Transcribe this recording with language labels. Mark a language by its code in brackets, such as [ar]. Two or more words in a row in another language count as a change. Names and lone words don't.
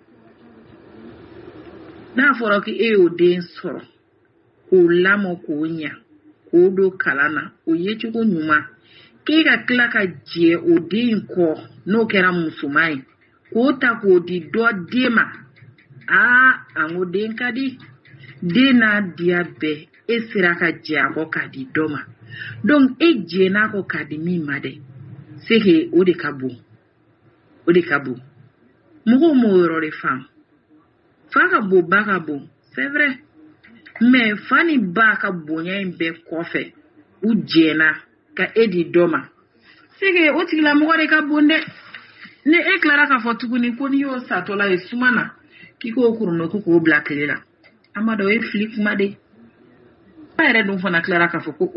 [bm] n'a fɔra ko e y'o den sɔrɔ k'o lamɔ k'o ɲa k'o don kalan na o ye cogo ɲuman k'e ka tila ka jɛ o den kɔ n'o kɛra musoman ye k'o ta k'o di dɔ den ma an ko den ka di den n'a diya bɛɛ e sera ka jɛ a kɔ k'a di dɔ ma donc e jɛn'a kɔ k'a di min ma dɛ [fr] c'est que [bm] o de ka bon mɔgɔw m'o yɔrɔ de faamu fa ka bon ba ka bon [fr] c'est vrai mais [bm] fa ni ba ka bonya in bɛɛ kɔfɛ u jɛna ka e di dɔ ma [fr] c'est que [bm] o tigilamɔgɔ de ka bon dɛ ni e tilara k'a fɔ tuguni ko n'i y'o satɔla ye suma na k'i k'o kuruno k'o bila tile la an b'a dɔn o ye fili kuma de ba yɛrɛ dun fana tilara k'a fɔ ko